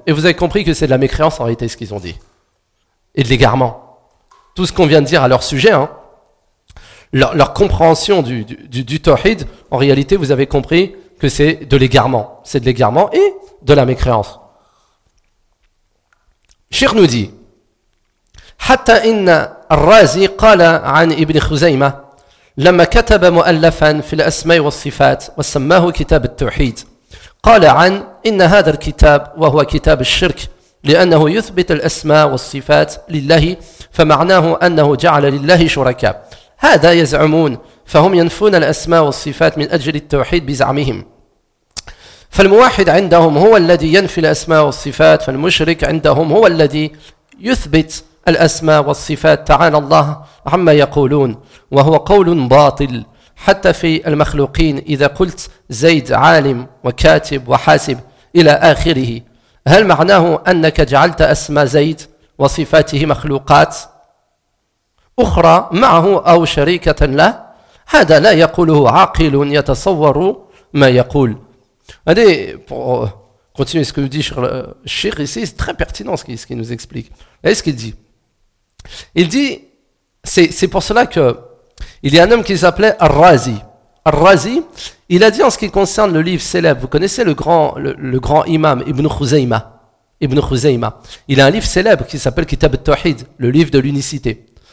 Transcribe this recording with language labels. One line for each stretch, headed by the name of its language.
French: Et vous avez compris que c'est de la mécréance en réalité ce qu'ils ont dit. Et de l'égarement. Tout ce qu'on vient de dire à leur sujet, hein. Leur compréhension du tawhid, en réalité vous avez compris que c'est de l'égarement. C'est de l'égarement et de la mécréance. Cheikh nous dit
Arabic: حَتَّا إِنَّ الرَّازِي قَالَ عَنْ إِبْنِ خُزَيْمَةَ لما كتب مؤلفا في الأسماء والصفات وسماه كتاب التوحيد قال عن إن هذا الكتاب وهو كتاب الشرك لأنه يثبت الأسماء والصفات لله فمعناه أنه جعل لله شركاء هذا يزعمون فهم ينفون الأسماء والصفات من أجل التوحيد بزعمهم فالموحد عندهم هو الذي ينفي الأسماء والصفات فالمشرك عندهم هو الذي يثبت الأسماء والصفات تعالى الله عما يقولون وهو قول باطل حتى في المخلوقين إذا قلت زيد عالم وكاتب وحاسب إلى آخره هل معناه أنك جعلت أسماء زيد وصفاته مخلوقات أخرى معه أو شريكة له هذا لا يقوله عاقل يتصور ما يقول.
French: Allez, pour continuer ce que nous dit Cheikh ici, c'est très pertinent ce qu'il nous explique. Et ce qu'il dit, il dit, c'est pour cela que il y a un homme qui s'appelait Ar-Razi. Ar-Razi, il a dit en ce qui concerne le livre célèbre, vous connaissez le grand imam Ibn Khuzaymah, il a un livre célèbre qui s'appelle Kitab al-Tawhid, le livre de l'unicité.